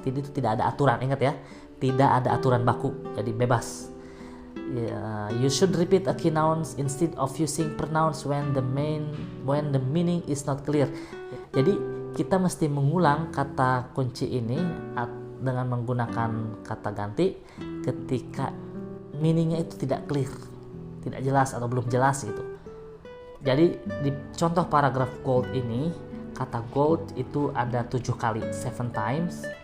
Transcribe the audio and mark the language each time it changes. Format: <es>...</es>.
<id>Itu tidak ada aturan, ingat ya, tidak ada aturan baku, jadi bebas.</id> <en>You should repeat a key nouns instead of using pronouns when the meaning is not clear.</en> <id>Jadi kita mesti mengulang kata kunci ini dengan menggunakan kata ganti ketika meaningnya itu tidak clear, tidak jelas atau belum jelas gitu. Jadi di contoh paragraf gold ini, kata gold itu ada 7 kali,</id> <en>7 times.</en>